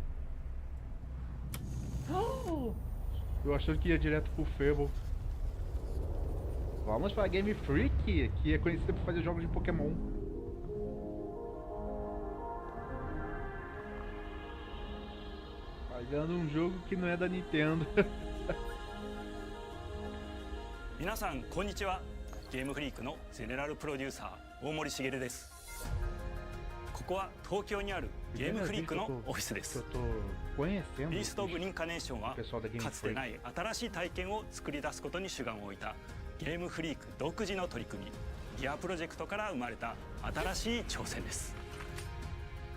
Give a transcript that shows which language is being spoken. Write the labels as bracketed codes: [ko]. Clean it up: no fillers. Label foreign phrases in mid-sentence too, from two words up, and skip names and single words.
[pt] Oh! Eu achando que ia direto pro Fable. Vamos para Game Freak, que é conhecida por fazer jogos de Pokémon. Fazendo jogo que não é da Nintendo. [ja] 皆さんこんにちは。ゲームフリークのゼネラルプロデューサー大森茂です。ここは東京にあるゲームフリークのオフィスです。ビースト・オブ・リンカネーションはかつてない新しい体験を作り出すことに主眼を置いたゲームフリーク独自の取り組みギアプロジェクトから生まれた新しい挑戦です。